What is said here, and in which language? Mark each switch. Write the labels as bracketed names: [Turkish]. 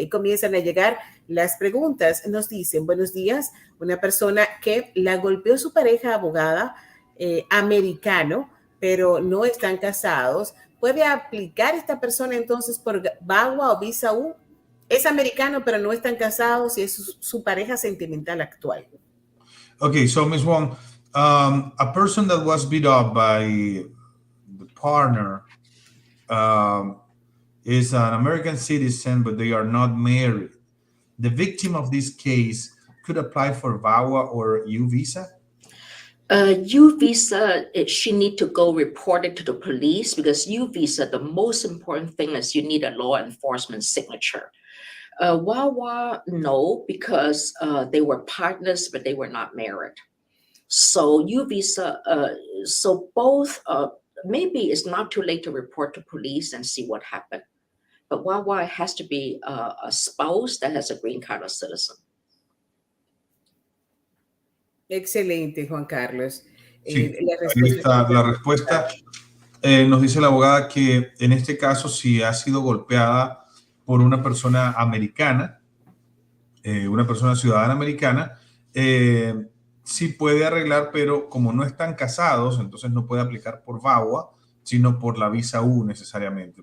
[Spanish] Y comienzan a llegar las preguntas. Nos dicen, buenos días, una persona que la golpeó su pareja abogada americano, pero no están casados. ¿Puede aplicar esta persona entonces por VAWA o visa U? Es americano, pero no están casados y es su pareja sentimental actual. [English] Okay, so Ms. Wong, a person that was beat up by the partner is an American citizen, but they are not married. The victim of this case could apply for VAWA or U visa? U visa, she need to go report it to the police, because U visa, the most important thing is you need a law enforcement signature. VAWA, no, because they were partners, but they were not married. So U visa, so both, maybe it's not too late to report to police and see what happened. But VAWA has to be a spouse that has a green card or citizen. [Spanish] Excelente, Juan Carlos. Sí, ahí está la respuesta. Nos dice la abogada que en este caso, si ha sido golpeada por una persona americana, una persona ciudadana americana, sí puede arreglar, pero como no están casados, entonces no puede aplicar por VAWA, sino por la visa U necesariamente.